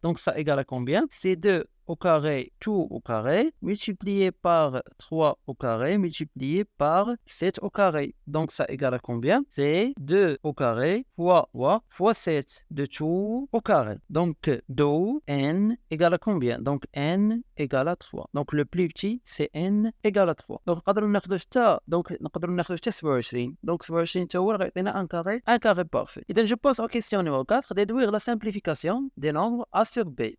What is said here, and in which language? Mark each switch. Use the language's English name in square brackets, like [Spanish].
[French] Donc, ça égale à combien? C'est 2 au carré, tout au carré, multiplié par 3 au carré, multiplié par 7 au carré. Donc, ça égale à combien? C'est 2 au carré fois 3 fois 7 de tout au carré. Donc, 2 n égale à combien? Donc, n égale à 3. Donc, le plus petit, c'est n égale à 3. [Arabic] Donc, نقدروا ناخذوا حتى نقدروا ناخذوا حتى 27. [French] Donc, 27 [Arabic] حتى هو راه يعطينا [French] un carré parfait. إذا je passe aux questions numéro 4, déduire la simplification des nombres A sur B.